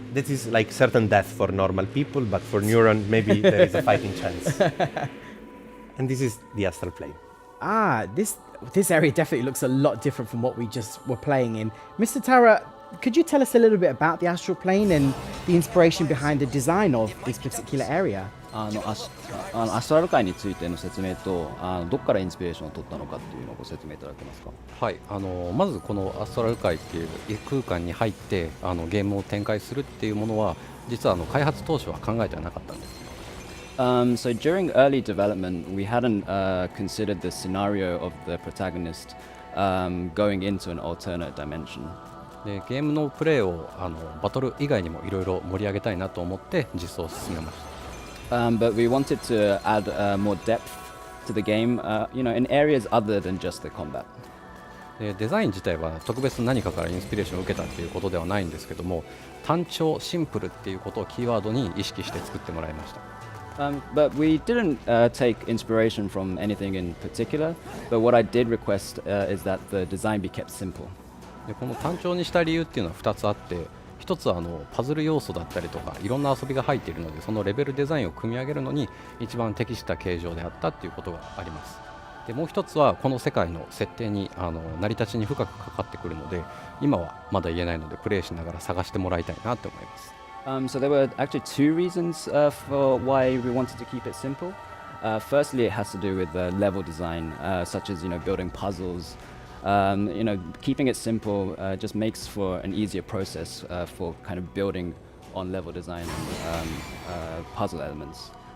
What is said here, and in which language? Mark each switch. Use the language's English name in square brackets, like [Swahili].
[English] This is like certain death for normal people, but for Neuron, maybe there is a fighting chance. And this is the Astral Plane. Ah, this area definitely looks a lot different from what we just were playing in. Mr. Tara, could you tell us a little bit about the Astral Plane and the inspiration behind the design of this particular area? [Japanese] アストラル界についての説明とどこからインスピレーションを取ったのかっていうのをご説明いただけますか。はい、まずこのアストラル界っていう空間に入ってゲームを展開するっていうものは実は開発当初は考えてはなかったんです。 [English] So during early development, we hadn't considered the scenario of the protagonist going into an alternate dimension. [Japanese] でゲームのプレイをバトル以外にもいろいろ盛り上げたいなと思って実装を進めました。 [English] But we wanted to add more depth to the game, in areas other than just the combat. [Japanese] デザイン自体は特別何かからインスピレーションを受けたっていうことではないんですけども、単調シンプルっていうことをキーワードに意識して作ってもらいました。 [English] But we didn't take inspiration from anything in particular. But what I did request is that the design be kept simple. [Japanese] でこの単調にした理由っていうのは2つあって、一つはパズル要素だったりとかいろんな遊びが入っているので、そのレベルデザインを組み上げるのに一番適した形状であったっていうことがあります。でもう一つはこの世界の設定に成り立ちに深くかかってくるので、今はまだ言えないのでプレイしながら探してもらいたいなと思います。 [English] So there were actually two reasons for why we wanted to keep it simple. Firstly, it has to do with the level design, such as building puzzles. Keeping it simple just makes for an easier process for kind of building on level design and puzzle elements.